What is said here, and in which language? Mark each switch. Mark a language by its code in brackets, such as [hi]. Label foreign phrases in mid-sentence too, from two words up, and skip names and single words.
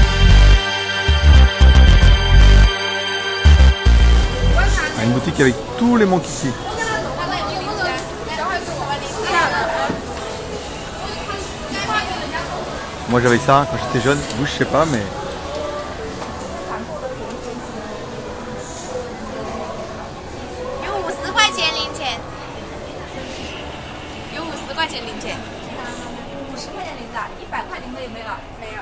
[fr] Une boutique avec tous les montres ici. Moi j'avais ça quand j'étais jeune, vous je sais pas mais... [zh] 有50块钱零钱，有50块钱零钱，50块钱零的，100块零的有没有？